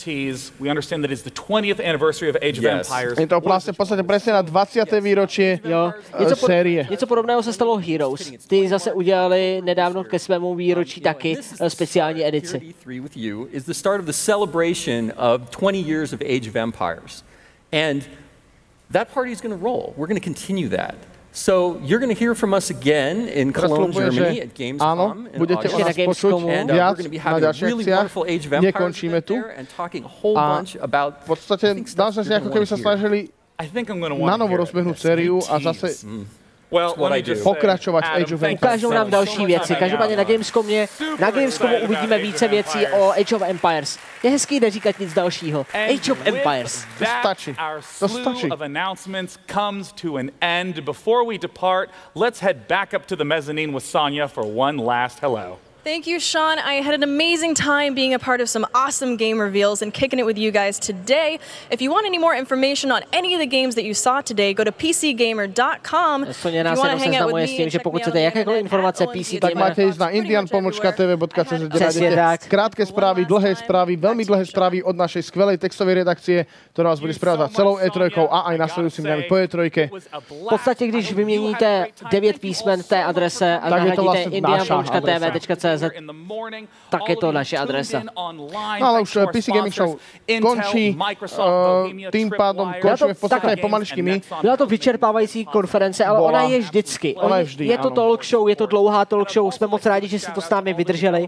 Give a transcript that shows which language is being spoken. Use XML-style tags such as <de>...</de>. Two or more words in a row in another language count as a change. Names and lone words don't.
<cs>Je to vlastně v podstatě přesně na 20. výročí série. Něco podobného se stalo Heroes. Ty zase udělali nedávno ke svému výročí taky speciální edici.</cs> <en>20 years of Age of Empires. And that party is going to roll. We're going to continue that. So you're going to hear from us again in Cologne, Germany at Gamescom.</en> <sk>Budete o nás počuť viac na ďalších akciách, nekončíme tu. A v podstate dá sa si, ako keby sa snažili na novo rozbehnúť sériu a zase pokračovat v Age of Empires.</sk> <cs>Ukážou nám další věci. Každopádně na Gamescomu uvidíme více věcí o Age of Empires. Je hezký neříkat nic dalšího. Age of Empires. To stačí. To stačí.</cs> <en>Comes to an end. Before we depart, let's head back up to the mezzanine with Sonia for one last hello. Thank you, Sean. I had an amazing time being a part of some awesome game reveals and kicking it with you guys today. If you want any more information on any of the games that you saw today, go to pcgamer.com.</en> <cs>Sonia nás jenom seznamuje s tím, že pokud chcete jakékoliv informace PC</cs> <sk>tak máte ísť na indian-tv.cz, kde nájdete krátke správy, dlhé správy, veľmi dlhé správy od našej skvelej textovej redakcie, ktorá vás bude sprevádzať celou E3 a aj nasledujúcimi dňami po E3.</sk> <cs>V podstatě, když vyměníte 9 písmen v té adrese a nahradíte indian.tv.cz, tak je to naše adresa.</cs> <sk>No ale už PC Gaming Show končí, tým pádom končíme v podstatě pomaličky my.</sk> <cs>Byla to vyčerpávající konference, ale ona je vždycky. Je to</cs> <en>talk show,</en> <cs>je to dlouhá</cs> <en>talk show,</en> <cs>jsme moc rádi, že jste to s námi vydrželi.</cs>